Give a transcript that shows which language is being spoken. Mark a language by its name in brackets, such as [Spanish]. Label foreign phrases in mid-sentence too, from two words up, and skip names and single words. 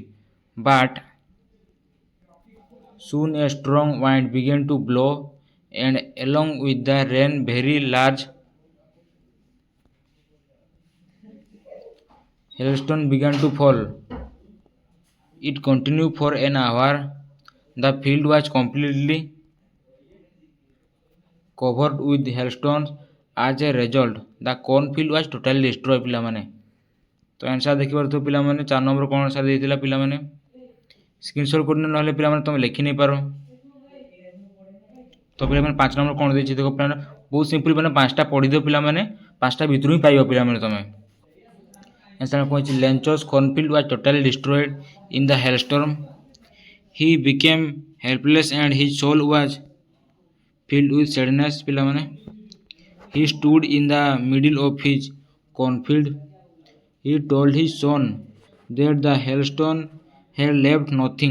[English] But soon a strong wind began to blow, and along with the rain, very large hailstones began to fall. It continued for an hour. The field was completely covered with hailstones. As a result, the cornfield was totally destroyed ପିଲାମାନେ। [Odia] ତ ଆନ୍ସର ଦେଖିପାରୁଥିବ ପିଲାମାନେ 4 ନମ୍ବର କ'ଣ ଆନ୍ସର ଦେଇଥିଲା ପିଲାମାନେ। ସ୍କ୍ରିନଶଟ୍ କରିନେ ନହେଲେ ପିଲାମାନେ ତୁମେ ଲେଖି ନେଇ ପାର। ତ ପିଲାମାନେ 5 ନମ୍ବର କ'ଣ ଦେଇଛି ଦେଖ ପିଲାମାନେ, ବହୁତ ସିମ୍ପଲ ମାନେ 5ଟା ପଢ଼ିଦିଅ ପିଲାମାନେ, 5ଟା ଭିତରୁ ହିଁ ପାଇବ ପିଲାମାନେ ତୁମେ। ଆନ୍ସର କହିଛି [English] ଲେଞ୍ଚସ୍ cornfield was totally destroyed in the hailstorm. He became helpless and his soul was filled with sadness ପିଲାମାନେ। He stood in the middle of his cornfield. He told his son that the hailstone had left nothing.